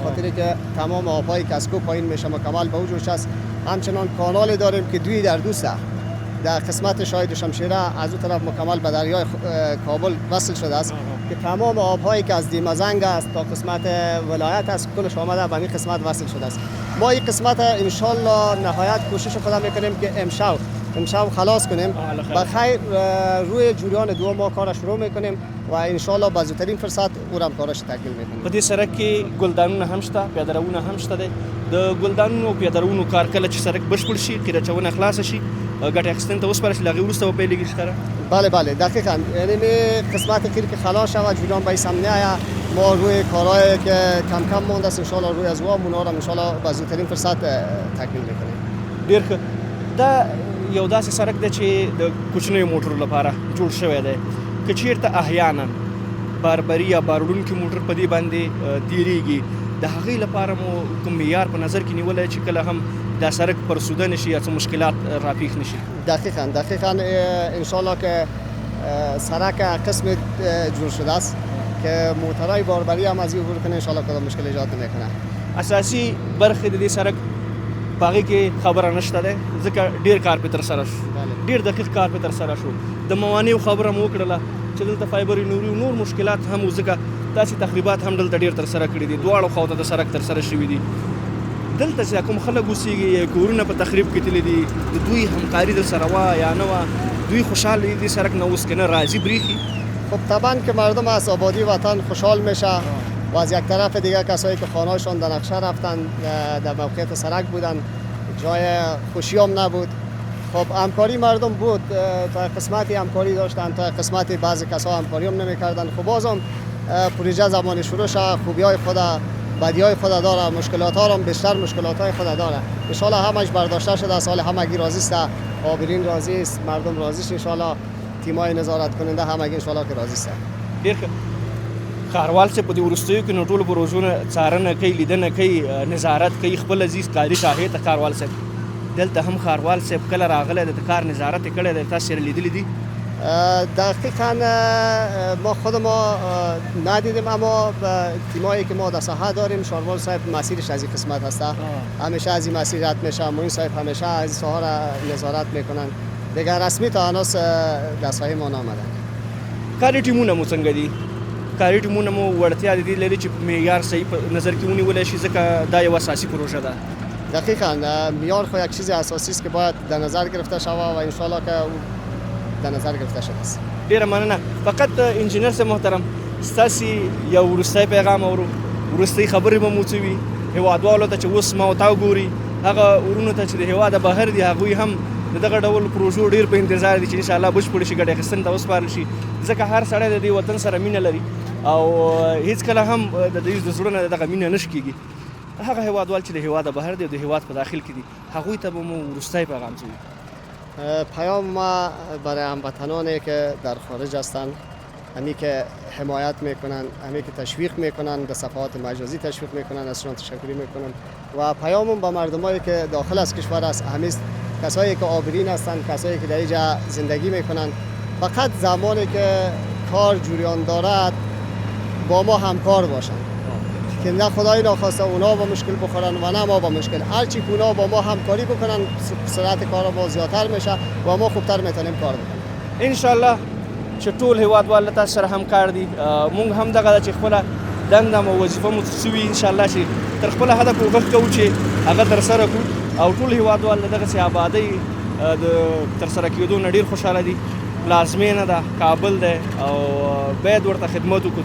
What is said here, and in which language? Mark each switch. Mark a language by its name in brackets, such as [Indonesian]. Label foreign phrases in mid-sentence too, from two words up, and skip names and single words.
[Persian] خاطر که تمام آبهای کسکو پایین میشه مکمل به اون جوچه است همچنان کانالی داریم که دوی در دوسته در قسمت شاهد شمشیره از اون طرف مکمل به دریای کابل وصل شده است که تمام آبهایی که از دیمزنگ است تا قسمت ولایت است کلش آمده به این قسمت وصل شده است ما این قسمت انشالله نهایت کوشش خودم میکنیم که امشب خلاص کنیم بخیر روی جریان دو ما کار شروع میکنیم و انشالله با زودترین فرصت او هم کارش تکمیل میکنیم [Pashto] په دې سړک کې ګلدانونه هم شته پیادهروونه هم شته دی د ګلدانونو او پیادهروونو کار کله چې سړک بشپړ شي قیراچونه خلاصه شي ګټه اخیستن ته وسپارل شي له هغې وروسته به پیلېږي ښکاره [Persian] بله دقیقا یعنی قسمت خیر که خلاص شود جریان به سمنه آید ما روی کارهایی که کم مونده است انشالله روی از اونا را انشالله با زودترین فرصت تکمیل میکنیم [Pashto] ډېر ښه دا یو داسې سړک دی چې د کوچنیو موټرو لپاره جوړ شوی دی که چېرته احیانا باربري یا باروړونکي موټر په دې باندې تېرېږي د هغې لپاره مو کوم معیار په نظر کې نیولی چې کله هم دا سړک پرسوده نشي یا څه مشکلات راپېښ نشي [Persian] دقیقا انشالله که سړک قسم جور شده است که موترهای باربری هم از این عبور کنه انشالله کدام مشکل ایجاد نمیکنه [Pashto] اساسي برخې د دې سړک په هغې کې خبره نشته دی ځکه ډېر کار پې ترسره شو ډېر دقیق کار پې ترسره شو د موانعو خبره مو وکړله چې دلته فایبر نور مشکلات هم و ځکه داسې تخریبات هم دلته ډېر ترسره کړي دي دواړو خواته د سړک ترسره شوي دي دلته چې کوم خلک اوسېږي یا کورونه په تخریب کې تللي دي د دوی همکاري در سره وه یا نه وه دوی خوشحال دي دې سړک نه اوس که نه راضي بریښي [Persian] خب طبعا که مردم از آبادی وطن خوشحال میشه و از یک طرف دیگه کسایی که خانه‌هاشون در نقشه رفتن در موقعیت سړک بودن جای خوشی هم نبود خب همکاری مردم بود تا قسمتی همکاری داشتن تا قسمتی بعضی کسا همکاری هم نمی‌کردن خب بازم پروژه زمانی شروع شد خوبی‌های خود بدی‌های خود داره مشکلات‌ها هم بیشتر مشکلات‌های خود داره [Arabic] ان شاءالله [Persian] همش برداشته شده سال همگی راضی است آبرین راضی است مردم راضی است [Arabic] ان شاءالله [Persian] تیمای نظارت کننده همگی [Arabic] ان شاءالله [Persian] که راضی است [Pashto] ډېر ښه ښاروال صاحب په دې وروستیو کې نو ټولو پروژو څارنه کوي لیدنه کوي نظارت کوي خپل عزیز کاري شاهد ته ښاروال صاحب دلته هم ښاروال صاحب کله راغلی د کار نظارت یې کړی دی تاسو یې لیدلی دي [Persian] دقیقا ما خود ما ندیدیم اما تیمایی که ما در ساحه داریم شاروال صاحب مسیرش از این قسمت هست همیشه از این مسیر رد میشه موین صاحب همیشه از ساحه را نظارت میکنن دیگر رسمی تا هنوز در ساحه ما نامدن [Pashto] کاري ټیمونه مو څنګه دي کاري ټیمونه مو وړتیا د دې لري چې معیار صحیح په نظر کې ونیولی شي ځکه دا یو اساسي پروژه ده [Persian] دقیقا معیار خو یک چیز اساسی است که باید در نظر گرفته شود و انشالله که در نظر گرفته شده است [Pashto] ډیره مننه فقط انجینر صاحب محترم ستاسې یو وروستی پیغام اورو وروستۍ خبرې به مو څه وي هېوادوالو ته چې اوس ما ورته وګوري هغه ورونو ته چې د هېواده بهر دي هغوی هم د دغه ډول پروژو ډېر په انتظار دي چې انشاءالله بشپړې شي ګټه اخیستنې ته وسپارل شي ځکه هر سړی د دې وطن سره مینه لري او هیڅکله هم د دوی د زړه نه دغه مینه نه شکېږي هغه هیوادوال چې د هیواد بهر دی او د هیواد په داخل کې دي هغوی ته به مو وروستی پیغام څه وي؟ [Persian] پیام ما برای هموطنانی که در خارج هستند، همی که حمایت میکنن، همی که تشویق میکنن، به صفحات مجازی تشویق میکنن، ازشون تشکری میکنم. و پیامم به مردمایی که داخل از کشور است، همین کسایی که آبرین هستند، کسایی که در اینجا زندگی میکنن، فقط زمانی که کار جریان دارد با ما همکار باشند که نه خدای ناخواسته اونا با مشکل بخورن و نه ما با مشکل. هرچی که اونا با ما همکاری بکنن سرعت کار ما زیادتر میشه و ما خوبتر میتونیم کار بکنیم. [Arabic] ان شاء الله [Pashto] چې ټول هیوادوال له تاسو سره همکار دي. مونږ هم دغه چې خپله دنده مو وظیفه مو څه وي [Arabic] ان شاء الله [Pashto] چې تر خپله هدف کوښښ کوو چې هغه ترسره کړو او ټول هیوادوال له دغسې آبادۍ د ترسره کېدو نه ډېر خوشحاله دي. پلازمینه ده کابل ده او باید ورته خدمت وکړو.